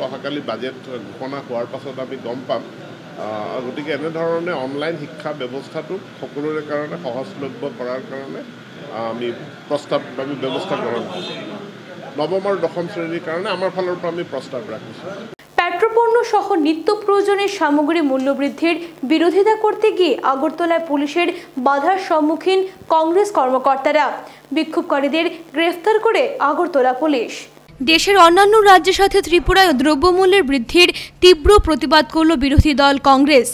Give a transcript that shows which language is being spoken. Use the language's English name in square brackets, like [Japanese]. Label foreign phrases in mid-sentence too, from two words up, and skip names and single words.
[Assamese] অহাকালি বাজেট ঘোষণা হোৱাৰ পাছত আমি গম পাম। গতিকে এনেধৰণে অনলাইন শিক্ষা ব্যৱস্থাটোক সকলোৰে কাৰণে সহজলভ্য কৰাৰ কাৰণে আমি ব্যৱস্থা গ্ৰহণ কৰিছোঁ। নৱম আৰু দশম শ্ৰেণীৰ কাৰণে আমাৰ ফালৰ পৰা আমি প্ৰস্তাৱ ৰাখিছোঁ। [Bangla] পেট্রোপণ্য সহ নিত্য প্রয়োজনীয় সামগ্রী মূল্যবৃদ্ধির বিরোধিতা করতে গিয়ে আগরতলায় পুলিশের বাধার সম্মুখীন কংগ্রেস কর্মকর্তারা। বিক্ষোভকারীদের গ্রেফতার করে আগরতলা পুলিশ। দেশের অন্যান্য রাজ্যের সাথে ত্রিপুরায় দ্রব্যমূল্যের বৃদ্ধির তীব্র প্রতিবাদ করল বিরোধী দল কংগ্রেস।